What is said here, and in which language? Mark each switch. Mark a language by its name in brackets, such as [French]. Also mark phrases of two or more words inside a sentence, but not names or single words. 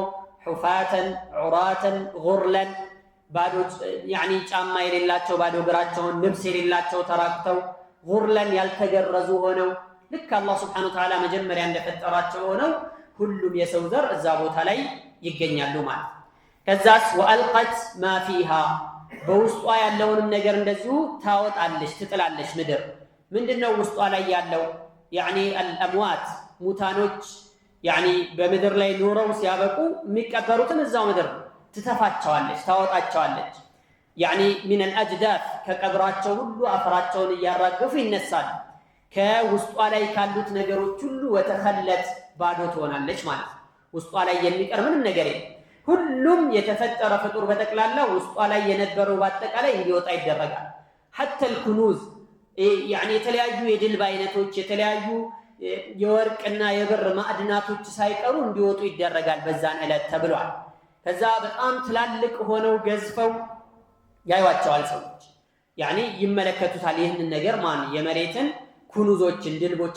[Arabic] حفاة عراة غرلا [Amharic] ባዶ ጫማ የሌላቸው ባዶ እግራቸውን ልብስ የሌላቸው ተራክተው ጉርለን ያልተገረዙ ሆነው ልክ አላህ [Arabic] سبحانه وتعالى [Amharic] መጀመሪያ እንደፈጠራቸው ሆነው ሁሉም የሰው ዘር እዛ ቦታ ላይ ይገኛሉ ማለት። ከዛስ [Arabic] وألقت ما فيها [Amharic] በውስጧ ያለውንም ነገር እንደዚሁ ታወጣለች፣ ትጥላለች ምድር። ምንድነው ውስጧ ላይ ያለው? አልአምዋት ሙታኖች በምድር ላይ ኖረው ሲያበቁ የሚቀበሩትን እዛው ምድር ትተፋቸዋለች፣ ታወጣቸዋለች። [Arabic] من الأجداث [Amharic] ከቀብራቸው ሁሉ አፈራቸውን እያራገፉ ይነሳሉ። ከውስጧ ላይ ካሉት ነገሮች ሁሉ ወተኸለት ባዶ ትሆናለች ማለት ነው። ውስጧ ላይ የሚቀር ምንም ነገር የለም። ሁሉም የተፈጠረ ፍጡር በጠቅላላ ውስጧ ላይ የነበረው በአጠቃላይ እንዲወጣ ይደረጋል። [Arabic] حتى الكنوز [Amharic] የተለያዩ የድልብ አይነቶች የተለያዩ የወርቅና የብር ማዕድናቶች ሳይቀሩ እንዲወጡ ይደረጋል በዛን ዕለት ተብሏል። ከዛ በጣም ትላልቅ ሆነው ገዝፈው ያዩዋቸዋል ሰዎች ይመለከቱታል። ይህንን ነገር የመሬትን ኩኑዞችን ድልቦችን